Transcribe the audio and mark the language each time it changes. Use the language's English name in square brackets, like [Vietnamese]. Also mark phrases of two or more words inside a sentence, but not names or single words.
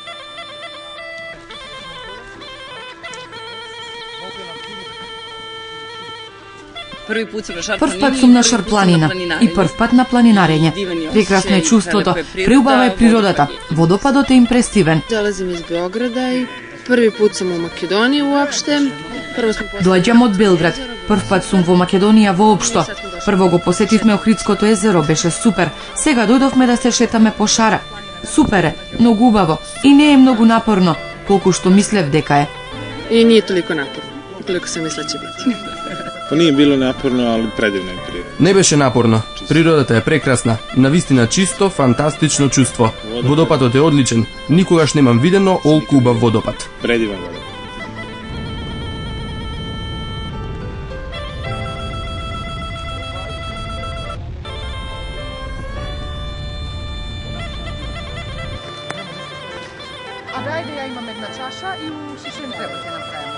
[Macedonian] Прв пат сум на Шар планина и прв пат на планинарење. Прекрасно е чувството, преубава е природата, водопадот е импресивен. [Serbian] Dolazim iz Beograda i prvi put sam u Makedoniji uopšte. [Macedonian] Доаѓам од Белград. Прв пат сум во Македонија воопшто. Прво го посетивме Охридското езеро, беше супер. Сега дојдовме да се шетаме по Шара. Супер е, многу убаво и не е многу напорно, колку што мислев дека е. [Serbian] I nije toliko naporno, koliko sam mislila će biti. Pa nije bilo naporno, ali predivno je priroda. [Macedonian] Не беше напорно. Природата е прекрасна, навистина чисто, фантастично чувство. Водопадот е одличен. Никогаш немам видено олку убав водопад. [Serbian] Predivno voda. [Macedonian] А дајде ја имам една чаша и у шишен треба ќе направиме.